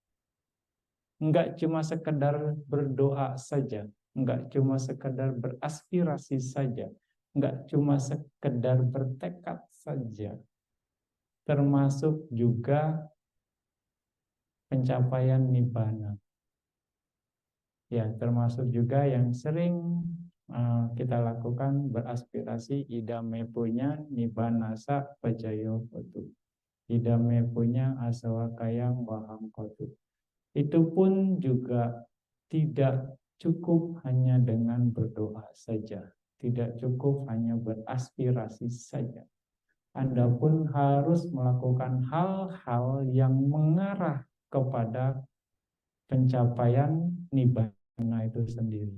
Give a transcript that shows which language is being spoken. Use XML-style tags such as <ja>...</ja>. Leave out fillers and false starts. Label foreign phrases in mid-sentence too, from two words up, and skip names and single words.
<id>Enggak cuma sekedar berdoa saja, enggak cuma sekedar beraspirasi saja, enggak cuma sekedar bertekad saja, termasuk juga pencapaian nibbana. Ya, termasuk juga yang sering kita lakukan beraspirasi</id> <pi>idame punya nibbanasa pajayo kotu. Idame punya asawakayang waham kotu.</pi> <id>Itu pun juga tidak cukup hanya dengan berdoa saja. Tidak cukup hanya beraspirasi saja. Anda pun harus melakukan hal-hal yang mengarah kepada pencapaian nibbana itu sendiri.</id>